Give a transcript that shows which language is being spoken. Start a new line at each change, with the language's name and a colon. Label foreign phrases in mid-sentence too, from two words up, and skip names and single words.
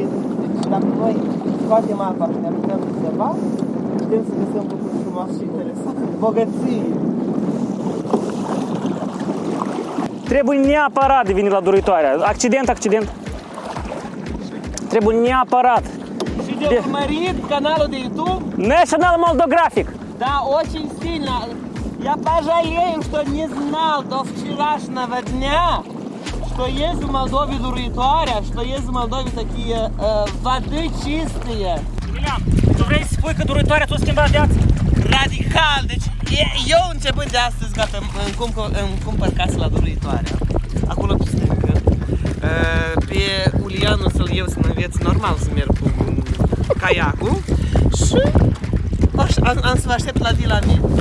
Romanian: Deci dacă noi scoatem apa și ne apucăm de ceva, putem să găsim lucruri frumoase și interesante. Bogății! Trebuie neapărat de venit la Doroitoarea. Accident. Trebuie neapărat. Și de urmărit canalul de YouTube. National Moldographic.
Russian: Да, очень сильно. Я пожалею, что не знал до вчерашнего дня, что есть в Молдове Дороitoarea, что есть в Молдове такие воды чистые.
Romanian: Emilian, tu vrei să spui că Doroitoarea ți-a schimbat viața? Radical, deci eu începând de astăzi, gata, îmi cumpăr casă la Doroitoarea, acolo pe stâncă. Pe Ulianu să-l iau să mă înveț normal să merg cu caiacul și am să vă aștept la la mine.